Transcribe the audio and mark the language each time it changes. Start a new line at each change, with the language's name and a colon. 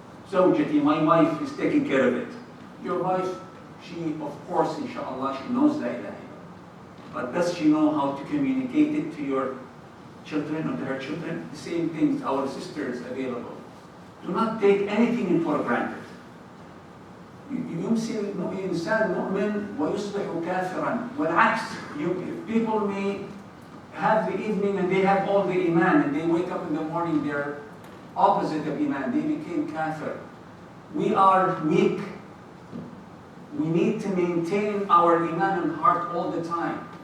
English: زوجتي, my wife is taking care of it. Your wife, she, of course, inshallah, she knows La ilaha illallah. But does she know how to communicate it to your children or to her children? The same things, our sisters available. Do not take anything for granted.
Arabic: يمسي الإنسان مؤمن ويصبح كافرا.
English: والعكس, people may have the evening and they have all the iman and they wake up in the morning, they're opposite of iman, they became kafir. We are weak. We need to maintain our iman and heart all the time.